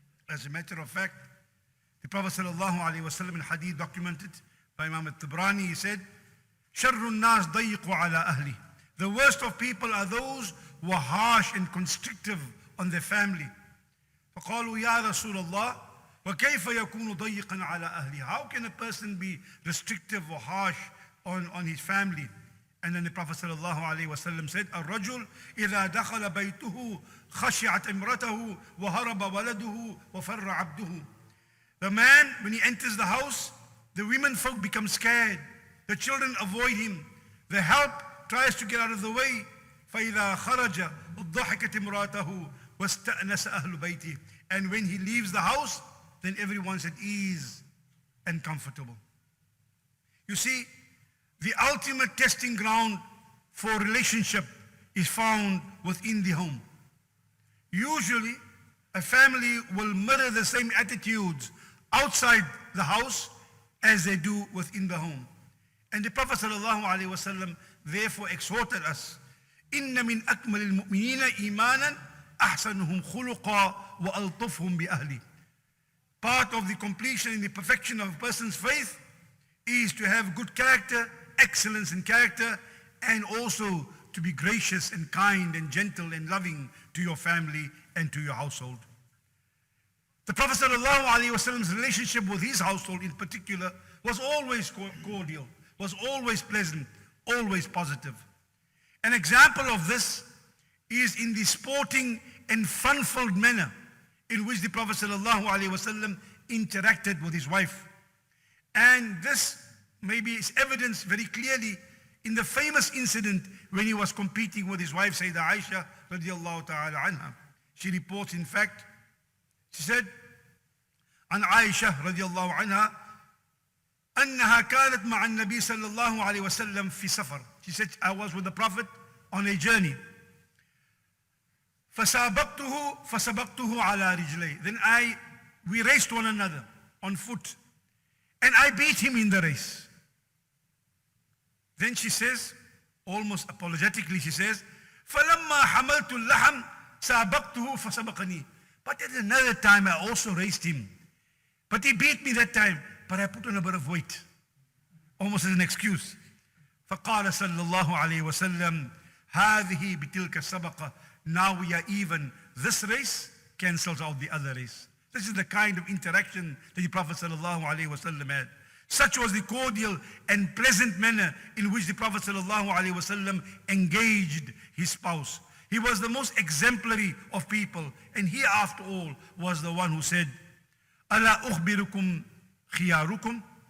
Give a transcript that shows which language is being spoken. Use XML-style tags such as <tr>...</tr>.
<en>As a matter of fact, the Prophet ﷺ in hadith documented by Imam al-Tabrani, he said,</en> <ar>شَرُّ النَّاسِ ضَيِّقُ عَلَىٰ أَهْلِهِ.</ar> <en>The worst of people are those who are harsh and constrictive on their family.</en> <ar>فَقَالُوا يَا رَسُولَ اللَّهِ وَكَيْفَ يَكُونُ ضَيِّقًا عَلَىٰ أَهْلِهِ.</ar> <en>How can a person be restrictive or harsh on his family? And then the Prophet ﷺ said,</en> <ar>الرجل إذا دخل بيته خشعت امرته وهرب ولده وفر عبده.</ar> <en>The man, when he enters the house, the women folk become scared. The children avoid him. The help tries to get out of the way.</en> <ar>فإذا خرج ضحكت امرأته واستأنس أهل بيته.</ar> <en>And when he leaves the house, then everyone's at ease and comfortable. You see, the ultimate testing ground for relationship is found within the home. Usually, a family will mirror the same attitudes outside the house as they do within the home. And the Prophet ﷺ therefore exhorted us,</en> <ar>إِنَّ مِنْ أَكْمَلِ الْمُؤْمِنِينَ إِيمَانًا أَحْسَنُهُمْ خُلُقًا وَأَلْطَفْهُمْ بِأَهْلِهِ.</ar> <en>Part of the completion and the perfection of a person's faith is to have good character, excellence in character, and also to be gracious and kind and gentle and loving to your family and to your household. The Prophet ﷺ's relationship with his household in particular was always cordial, was always pleasant, always positive. An example of this is in the sporting and fun-filled manner in which the Prophet ﷺ interacted with his wife. And this maybe is evidenced very clearly in the famous incident when he was competing with his wife, Sayyidah Aisha radiallahu ta'ala anha. She reports, in fact, she said,</en> <ar>عن عائشة رضي الله عنها أنها كانت مع النبي صلى الله عليه وسلم في سفر.</ar> <en>She said, I was with the Prophet on a journey.</en> <ar>فسابقته على رجلي.</ar> <en>Then we raced one another on foot, and I beat him in the race. Then she says, almost apologetically, she says,</en> <ar>فلما حملت اللحم سابقته فسبقني.</ar> <en>But at another time I also raced him. But he beat me that time, but I put on a bit of weight. Almost as an excuse.</en> <ar>فقال صلى الله عليه وسلم هذه بتلك السبقة.</ar> <en>Now we are even. This race cancels out the other race. This is the kind of interaction that the Prophet sallallahu alaihi wasallam had. Such was the cordial and pleasant manner in which the Prophet sallallahu alaihi wasallam engaged his spouse. He was the most exemplary of people, and he, after all, was the one who said,</en> <ar>ألا أخبركم خياركم?</ar>